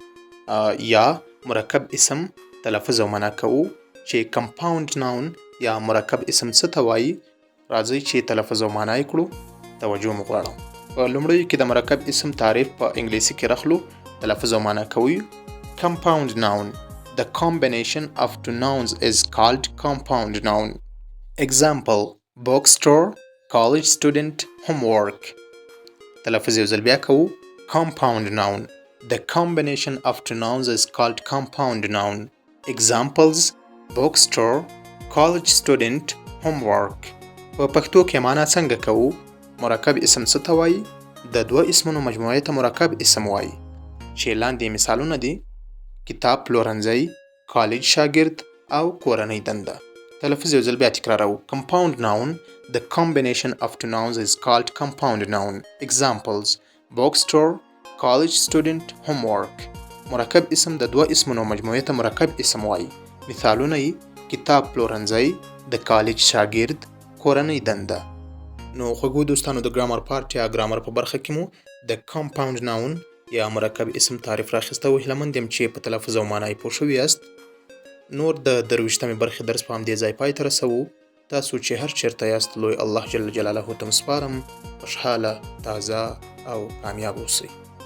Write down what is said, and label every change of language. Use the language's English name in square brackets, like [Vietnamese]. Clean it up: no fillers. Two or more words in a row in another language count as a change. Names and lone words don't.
[Pashto] یا مرکب اسم تلفظ او معنا کوو چې [English] compound noun [Pashto] یا مرکب اسم څه ته وایي راځئ چې تلفظ او معنا یې کړو توجه مو غواړم په لومړیو کې د مرکب اسم تعریف په انګلیسي کې راخلو تلفظ او معنا کوي [English] compound noun the combination of two nouns is called compound noun example bookstore college student homework [Pashto] تلفظ یو ځل بیا کوو [English] compound noun the combination of two nouns is called compound noun examples bookstore college student homework [Pashto] په پښتو کې معنا څنګه کوو مرکب اسم څه ته وایي د دوه اسمونو مجموعې ته مرکب اسم وایي چې لاندې مثالونه دي کتاب پلورنځی کالج شاګرد او کورنۍ دنده تلفظ یو ځل بیا تکراروو [English] compound noun the combination of two nouns is called compound noun examples bookstore college student homework [Pashto] مرکب اسم د دوه اسمونو مجموعې ته مرکب اسم وایي مثالونه یې کتاب پلورنځی د کالج شاګرد کورنۍ دنده نو خوږو دوستانو د [English] grammar part [Pashto] یا ګرامر په برخه کې مو د [English] compound noun [Pashto] یا مرکب اسم تعریف راخیسته و هیله مند یم چې په تلفظ او معنا یې پوه شوي یاست نور د 23مې برخې درس په همدې ځای پای ته رسوو تاسو چې هر چیرته یاست لوی الله جل جلاله ته سپارم خوشحاله تازه او کامیاب اوسئ